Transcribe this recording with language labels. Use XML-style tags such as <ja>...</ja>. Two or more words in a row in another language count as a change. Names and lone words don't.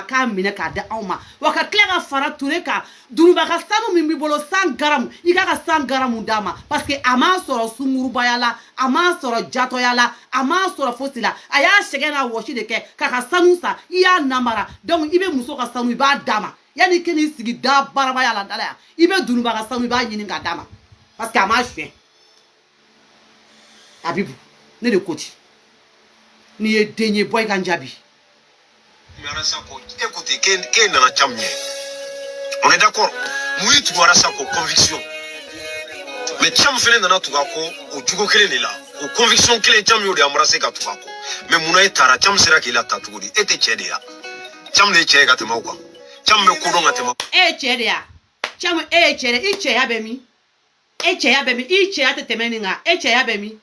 <bm>k'a minɛ k'a di anw ma wa ka tila ka fara Ture kan dunubaga sanu min b'i bolo 100 grammes i k'a ka 100 grammes d'a ma</bm> <fr>parce que</fr> <bm>a m'a sɔrɔ sunkurubaya la a m'a sɔrɔ jatɔya la a m'a sɔrɔ fosi la a y'a sɛgɛn n'a wɔsi de kɛ k'a ka sanu san i y'a namara donc i bɛ muso ka sanu i b'a d'a ma yanni k'i n'i sigi da barabaya la dala yan i bɛ dunubaga sanu i b'a ɲini k'a d'a ma</bm> <fr>parce que</fr> <bm>a m'a suɲɛ Abibu ne de ko ten n'i ye den ye bɔ i ka n jaabi.</bm> <fr>Écoutez, qu'est-ce</fr> <bm>nana Camu ye?</bm> <fr>On est d'accord. Mun tu vois ça comme conviction.</fr> <bm>Mais Camu fɛnɛ nana tugu a kɔ o jogo kelen de la. O conviction kelen Camu y'o de embrasser ka tugu a kɔ. Mais munna e taara Camu sera k'i lata cogo di? E tɛ cɛ de ya. Camu de ye cɛ ye ka tɛmɛ o kan. Camu bɛ kodɔn ka tɛmɛ. E ye cɛ de ya. Camu e ye cɛ de i cɛya bɛ min? E cɛya bɛ min? I cɛya tɛ tɛmɛ nin kan. E cɛya bɛ min?</bm>